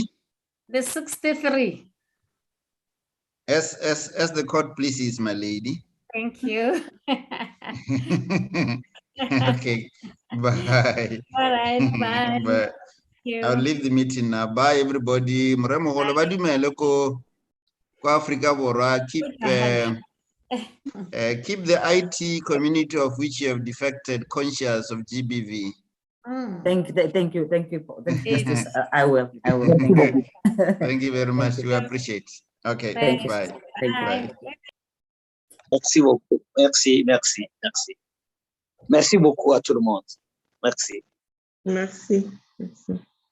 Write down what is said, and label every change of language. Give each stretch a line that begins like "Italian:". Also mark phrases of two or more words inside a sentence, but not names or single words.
English: The 63. As the court pleases, my lady. Thank you. Okay. Bye. All right. Bye. Bye. Thank I'll you. leave the meeting now. Bye, everybody.
Tswana: Moremo golo ba dumele ko Africa Borwa.
English: Keep the IT community of which you have defected conscious of GBV. Thank you. Thank you. Justice. I will. Thank you. Thank you very much. We appreciate. Okay. Thank you. Bye. Thank you. Bye.
French: Merci beaucoup. Merci. Merci beaucoup à tout le monde. Merci. Merci.